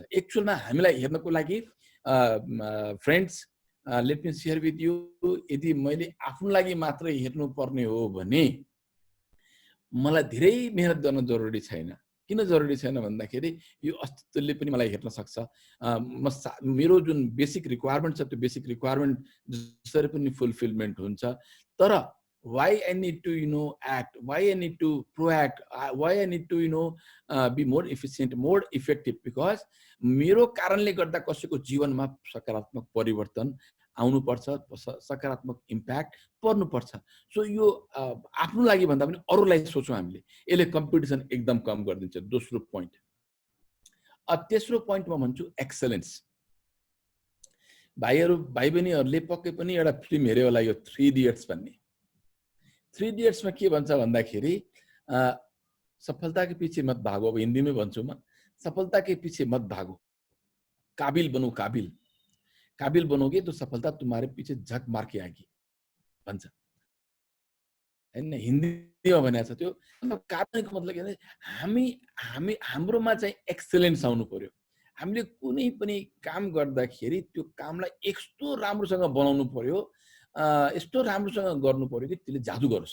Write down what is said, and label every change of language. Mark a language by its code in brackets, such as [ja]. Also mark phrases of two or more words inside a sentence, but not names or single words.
[ne] एक्चुअलमा हामीलाई हेर्नको लागि फ्रेन्ड्स, [en] let me share with you, [ne] यदि मैले आफ्नो लागि मात्रै हेर्नुपर्ने हो भने मलाई धेरै मेहनत गर्न जरुरी छैन। किन जरुरी छैन भन्दाखेरि यो अस्तित्वले पनि मलाई हेर्न सक्छ। मेरो जुन [en] basic requirement [ne] छ त्यो [en] basic requirement [ne] जसरी पनि फुलफिलमेन्ट हुन्छ। [en] तर why I need to act, why I need to proact, why I need to be more efficient, more effective, because [ne] मेरो कारणले गर्दा कसैको जीवनमा सकारात्मक परिवर्तन आउनुपर्छ, सकारात्मक इम्प्याक्ट पर्नुपर्छ। सो यो आफ्नो लागि भन्दा पनि अरूलाई सोचौँ हामीले, यसले कम्पिटिसन एकदम कम गरिदिन्छ। दोस्रो पोइन्ट। तेस्रो पोइन्ट म भन्छु एक्सलेन्स। भाइ बहिनीहरूले पक्कै पनि एउटा फिल्म हेऱ्यो होला, यो 3 इडियट्स भन्ने। [hi] 3 [ne] इडियट्समा के भन्छ भन्दाखेरि [hi] सफलता के पीछे मत भागो, [ne] अब हिन्दीमै भन्छु म, [hi] सफलता के पीछे मत भागो, काबिल बनो, काबिल बनोगे तो सफलता तुम्हारे पीछे झक मार के आएगी [ne] भन्छ, हैन। हिन्दीमा भनेको छ त्यो। काबिलको मतलब के भने हाम्रोमा चाहिँ एक्सलेन्स आउनु पर्यो। हामीले कुनै पनि काम गर्दाखेरि त्यो कामलाई यस्तो राम्रोसँग बनाउनु पर्यो, यस्तो राम्रोसँग गर्नु पर्यो कि त्यसले जादु गरोस्।